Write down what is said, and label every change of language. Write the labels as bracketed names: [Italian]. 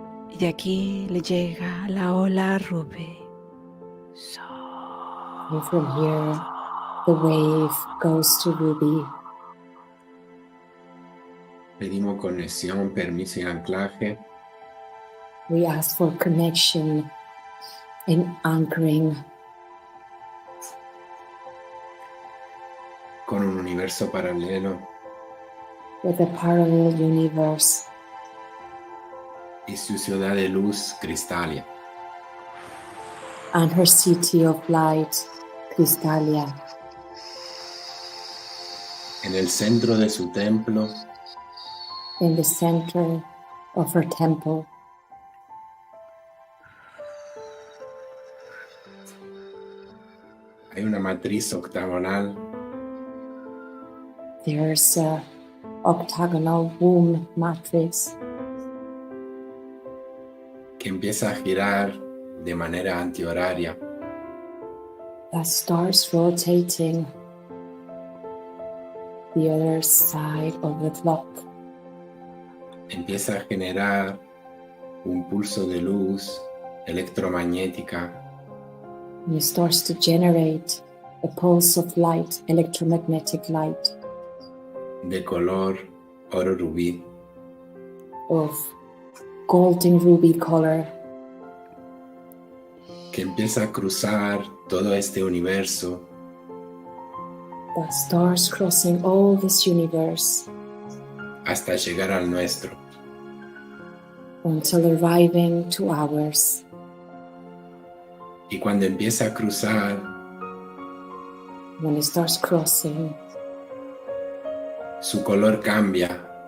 [Spanish] Y de aquí le llega la ola rubí. [English] And from here, the wave goes to Ruby. [Spanish] Pedimos conexión, permiso y anclaje [English] We ask for connection and anchoring [Spanish] con un universo paralelo [English] with a parallel universe [Spanish] y su ciudad de luz Cristalia. [English] and her city of light, Crystalia. [Spanish] En el centro de su templo [English] In the center of her temple, [Spanish] hay una matriz octagonal [English] there's a octagonal womb matrix [Spanish] que empieza a girar de manera antihoraria [English] that starts rotating the other side of the clock. [Spanish] empieza a generar un pulso de luz electromagnética [English] And it starts to generate a pulse of light, electromagnetic light [Spanish] de color oro rubí [English] of golden ruby color [Spanish] que empieza a cruzar todo este universo [English] that starts crossing all this universe [Spanish] hasta llegar al nuestro. [English] until arriving to ours. [Spanish] Y cuando empieza a cruzar, [English] When it starts crossing, [Spanish] su color cambia